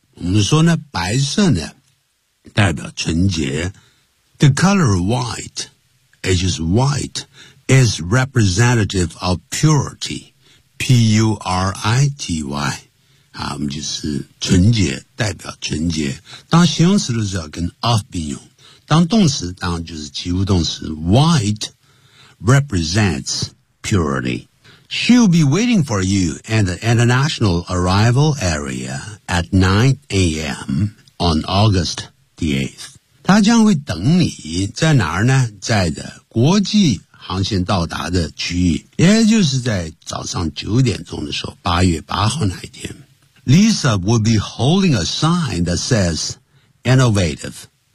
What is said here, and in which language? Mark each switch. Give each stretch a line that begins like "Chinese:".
Chinese: 我们说呢，白色呢代表纯洁。
English: The color white, it is white, is representative of purity. P-U-R-I-T-Y.
Chinese: 啊，我们就是纯洁，代表纯洁。当形容词的时候跟 of 并用，当动词当然就是及物动词。
English: White represents purity. She'll be waiting for you at the international arrival area at 9 a.m. on August the 8th.
Chinese: 她将会等你在哪儿呢？在的国际航线到达的区域，也就是在早上九点钟的时候，八月八号那一天。
English: Lisa will be holding a sign that says innovative.